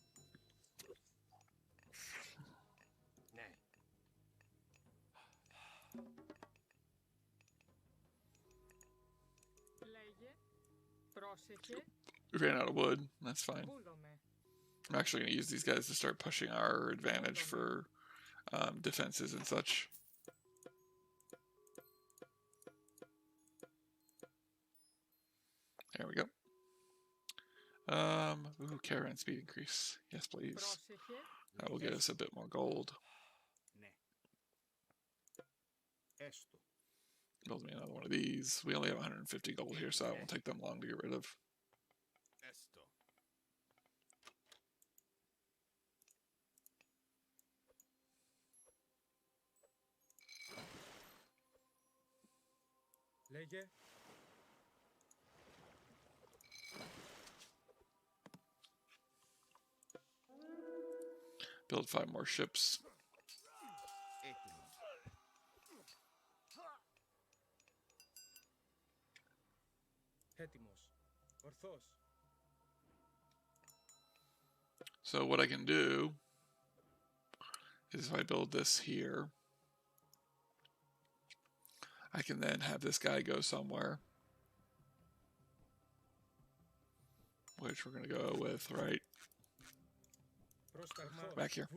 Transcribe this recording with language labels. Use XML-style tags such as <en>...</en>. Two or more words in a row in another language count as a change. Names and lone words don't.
<el>Ναι. Λέγε. Πρόσεχε.</el> <en>We ran out of wood. That's fine.</en> <el>Βούλομαι.</el> <en>I'm actually going to use these guys to start pushing our advantage for defenses and such. There we go. Ooh, caravan speed increase. Yes, please.</en> <el>Πρόσεχε.</el> <en>That will get us a bit more gold.</en> <el>Ναι. Έστω.</el> <en>Build me another one of these. We only have 150 gold here, so it won't take them long to get rid of.</en> <el>Έστω. Λέγε.</el> <en>Build 5 more ships.</en> <el>Έτοιμος. Έτοιμος. Ορθός.</el> <en>So what I can do is if I build this here, I can then have this guy go somewhere, which we're going to go with right back here.</en>